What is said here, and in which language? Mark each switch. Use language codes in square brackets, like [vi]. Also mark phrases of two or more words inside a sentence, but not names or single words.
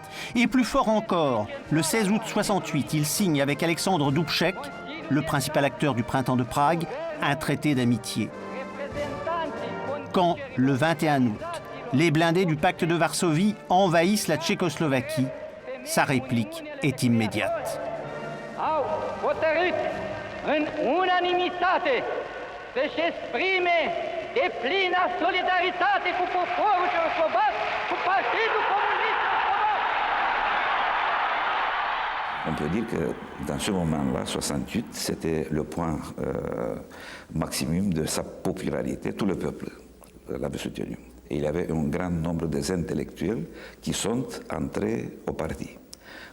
[fr] Et plus fort encore, le 16 août 1968, il signe avec Alexandre Dubček, le principal acteur du printemps de Prague, un traité d'amitié. Quand, le 21 août, les blindés du pacte de Varsovie envahissent la Tchécoslovaquie, sa réplique est immédiate. [ro] Au hotărât în unanimitate să-și exprime deplină solidaritate cu poporul cehoslovac, cu Partidul Comunist Slovac. [fr] On peut dire que dans ce moment-là, 68, c'était le point maximum de sa popularité. Tout le peuple l'avait soutenu. Et il y avait un grand nombre d'intellectuels qui sont entrés au parti.